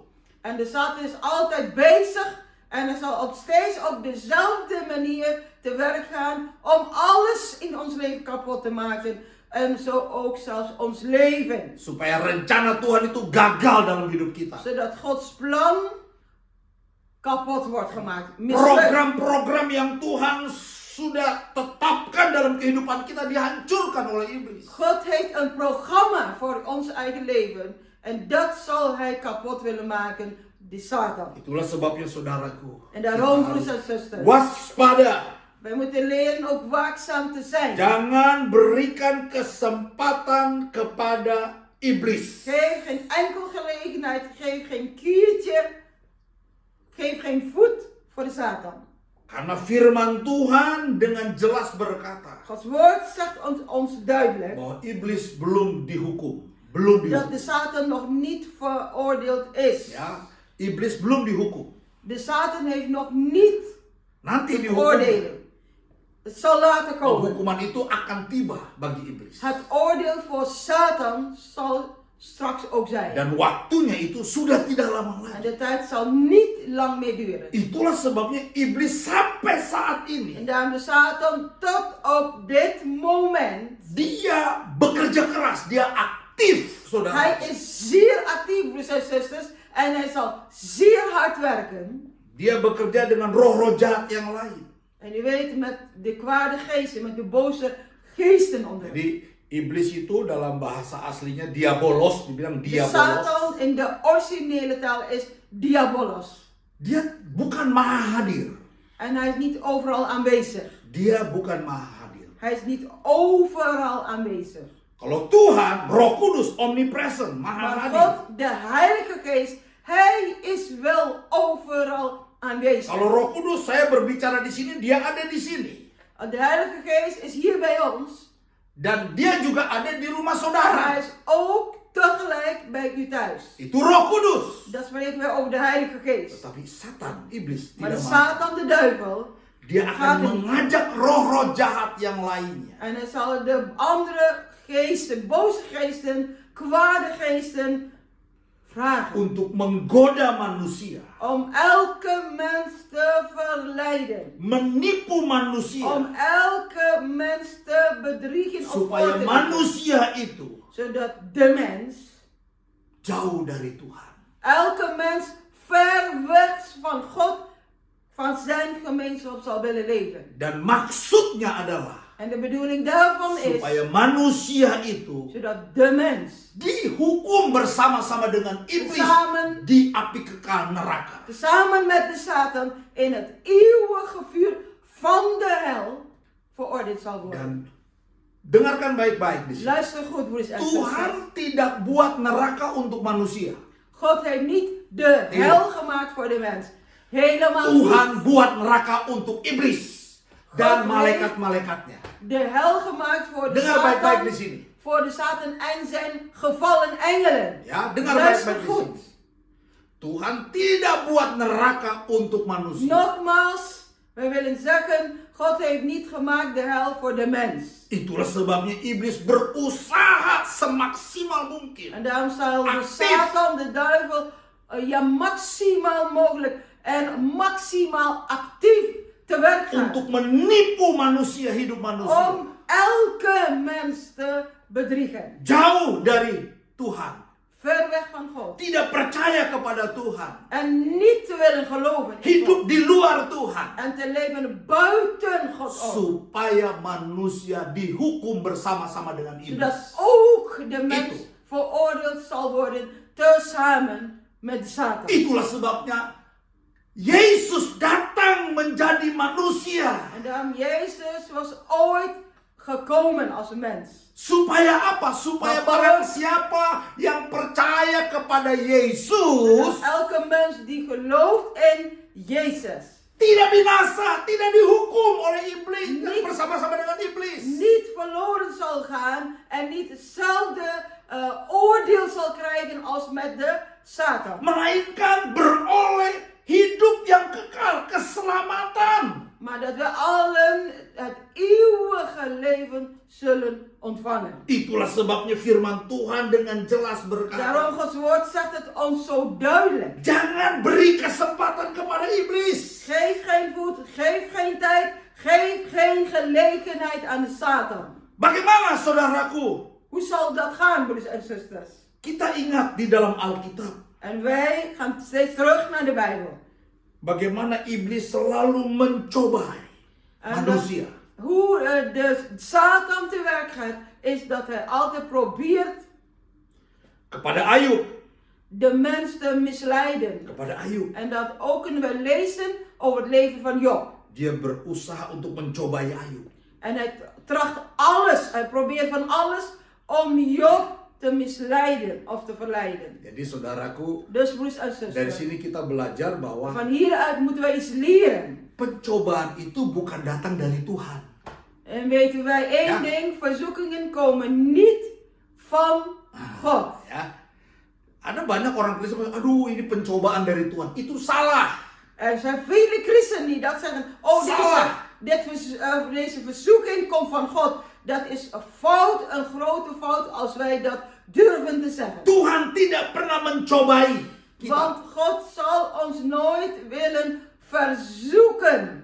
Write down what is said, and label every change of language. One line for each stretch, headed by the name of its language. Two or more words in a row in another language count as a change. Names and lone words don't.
Dutch: En de Satan is altijd bezig en hij zal op steeds op dezelfde manier te werk gaan om alles in ons leven kapot te maken. En zo ook zelfs ons leven.
Indonesian: Supaya rencana Tuhan itu gagal dalam hidup kita.
Dutch: Zodat Gods plan kapot wordt gemaakt. Mislukt.
Indonesian: Program-program yang Tuhan sudah tetapkan dalam kehidupan kita dihancurkan oleh iblis.
Dutch: God heeft een programma voor ons eigen leven. En dat zal hij kapot willen maken, die Satan.
Indonesian: Itulah sebabnya saudaraku.
Dutch: En daarom,
Indonesian: kita
Dutch: broers
Indonesian: harus
Dutch: en zusters,
Indonesian: waspada.
Dutch: wij moeten leren ook waakzaam te zijn.
Indonesian: Jangan berikan kesempatan kepada iblis.
Dutch: Geef geen enkel gelegenheid, geef geen kiertje, geef geen voet voor de Satan.
Indonesian: Karena firman Tuhan dengan jelas berkata
Dutch: Gods woord zegt ons duidelijk
Indonesian: bahwa iblis belum dihukum. Belum
Dutch: dat
Indonesian: dihukum.
Dutch: de Satan nog niet veroordeeld is.
Indonesian: Ya, iblis belum dihukum.
Dutch: De Satan heeft nog niet
Indonesian: Nanti dihukum.
Dutch: veroordeling. Het zal later komen.
Indonesian: Hukuman itu akan tiba bagi iblis.
Dutch: Het oordeel voor Satan zal straks ook zijn.
Indonesian: Dan waktunya itu sudah tidak lama
Dutch: En
Indonesian: lagi.
Dutch: de tijd zal niet lang meer duren.
Indonesian: Itulah sebabnya iblis sampai saat
Dutch: En
Indonesian: ini
Dutch: daarom de Satan tot op dit moment.
Indonesian: dia bekerja keras, dia aktif, saudara.
Dutch: Hij is zeer actief, broers en zusters. En hij zal zeer hard werken.
Indonesian: Dia bekerja dengan roh-roh jahat yang lain.
Dutch: En u weet, met de kwade geesten, met de boze geesten onder.
Indonesian: Jadi iblis itu dalam bahasa aslinya diabolos, dibilang
Dutch: De
Indonesian: diabolos.
Dutch: Satan in de originele taal is diabolos.
Indonesian: Dia bukan maha hadir.
Dutch: En hij is niet overal aanwezig.
Indonesian: Dia bukan maha hadir.
Dutch: Hij is niet overal aanwezig.
Indonesian: Kalau Tuhan, Roh Kudus, omnipresent, maha
Dutch: Maar
Indonesian: hadir.
Dutch: God, de Heilige Geest, hij is wel overal aanwezig.
Indonesian: Kalau Roh Kudus, saya berbicara di sini, dia ada di sini.
Dutch: De Heilige Geest is hier bij ons.
Indonesian: Dan dia juga ada di rumah
Dutch: Maar
Indonesian: saudara.
Dutch: hij is ook tegelijk bij u thuis.
Indonesian: Itu Roh Kudus.
Dutch: Dat spreken we over de Heilige Geest.
Indonesian: Tetapi Satan, iblis,
Dutch: Maar de
Indonesian: tidak mau.
Dutch: Satan, de duivel,
Indonesian: Dia akan mengajak roh-roh jahat yang lainnya.
Dutch: en hij zal de andere geesten, boze geesten, kwade geesten vragen.
Indonesian: Untuk menggoda manusia.
Dutch: Om elke mens te verleiden.
Indonesian: Menipu manusia.
Dutch: Om elke mens te bedriegen of voor
Indonesian: Supaya
Dutch: te
Indonesian: manusia itu
Dutch: zodat de mens,
Indonesian: jauh dari Tuhan.
Dutch: elke mens ver weg van God, van zijn gemeenschap zal willen leven.
Indonesian: Dan maksudnya adalah
Dutch: En de bedoeling daarvan is,
Indonesian: supaya manusia itu
Dutch: zodat de mens
Indonesian: dihukum bersama-sama dengan iblis
Dutch: Samen.
Indonesian: di api kekal neraka.
Dutch: samen met de Satan in het eeuwige vuur van de hel veroordeeld zal worden.
Indonesian: Dan Dengarkan baik-baik di sini.
Dutch: Luister goed, broers en zusters.
Indonesian: Tuhan tidak buat neraka untuk manusia.
Dutch: God heeft niet de hel gemaakt voor de mens. Helemaal niet.
Indonesian: Tuhan buat neraka untuk iblis dan
Dutch: God
Indonesian: malaikat-malaikatnya.
Dutch: De hel gemaakt voor de
Indonesian: Dengar baik-baik di
Dutch: Satan.
Indonesian: sini.
Dutch: Voor de Satan en zijn gevallen engelen.
Indonesian: Ya, dengar
Dutch: Luister
Indonesian: baik-baik di
Dutch: goed.
Indonesian: sini. Tuhan tidak buat neraka untuk manusia.
Dutch: Nogmaals, we willen zeggen, God heeft niet gemaakt de hel voor de mens.
Indonesian: Itulah sebabnya iblis berusaha semaksimal mungkin
Dutch: En daarom zal de Actief. Satan, de duivel, maximaal mogelijk en maximaal actief te werk gaan.
Indonesian: untuk menipu manusia, hidup manusia.
Dutch: Om elke mens te bedriegen.
Indonesian: Jauh dari Tuhan.
Dutch: Ver weg van God.
Indonesian: Tidak percaya kepada Tuhan.
Dutch: En niet te willen geloven in God.
Indonesian: Hidup di luar Tuhan.
Dutch: En te leven buiten God om.
Indonesian: Supaya manusia dihukum bersama-sama dengan
Dutch: Zodat
Indonesian: iblis.
Dutch: ook de mens
Indonesian: Itu.
Dutch: veroordeeld zal worden tezamen met de Satan.
Indonesian: Itulah sebabnya Yesus datang menjadi manusia.
Dutch: En daarom Jezus was ooit gekomen als een mens.
Indonesian: Supaya apa? Supaya barang siapa yang percaya kepada Yesus
Dutch: Elke mens die gelooft in Jezus
Indonesian: tidak binasa, tidak dihukum oleh iblis,
Dutch: Niet.
Indonesian: bersama-sama dengan iblis.
Dutch: niet verloren zal gaan en niet hetzelfde oordeel zal krijgen als met de Satan.
Indonesian: Melainkan beroleh hidup yang kekal, keselamatan.
Dutch: Maar dat we allen het eeuwige leven zullen ontvangen.
Indonesian: Itulah sebabnya firman Tuhan dengan jelas berkata,
Dutch: Daarom Gods woord zegt het ons zo duidelijk.
Indonesian: jangan beri kesempatan kepada iblis.
Dutch: Geef geen voet, geef geen tijd, geef geen gelegenheid aan de Satan.
Indonesian: Bagaimana saudaraku?
Dutch: Hoe zal dat gaan, broeders en zusters?
Indonesian: Kita ingat di dalam Alkitab.
Dutch: En wij gaan steeds terug naar de Bijbel.
Indonesian: Bagaimana iblis selalu mencobai
Dutch: En
Indonesian: manusia.
Dutch: hoe de Satan te werk gaat, is dat hij altijd probeert
Indonesian: Kepada Ayub.
Dutch: de mens te misleiden.
Indonesian: Kepada Ayub.
Dutch: En dat ook kunnen we lezen over het leven van Job.
Indonesian: Dia berusaha untuk mencobai Ayub.
Dutch: En hij tracht alles, hij probeert van alles om Job te misleiden of te verleiden.
Indonesian: Jadi saudaraku,
Dutch: Dus broers en
Indonesian: dari
Dutch: zusters,
Indonesian: sini kita belajar bahwa
Dutch: van hieruit moeten wij iets leren.
Indonesian: pencobaan itu bukan datang dari Tuhan.
Dutch: En weten wij één Ja. ding, verzoekingen komen niet van God.
Indonesian: Ya. Ada banyak orang Kristen yang, aduh ini pencobaan dari Tuhan. Itu salah.
Dutch: Er zijn vele christenen die dat zeggen, oh deze verzoeking komt van God. Dat is een fout, een grote fout als wij dat durven te zeggen.
Indonesian: Tuhan tidak pernah mencobai kita.
Dutch: Want God zal ons nooit willen verzoeken.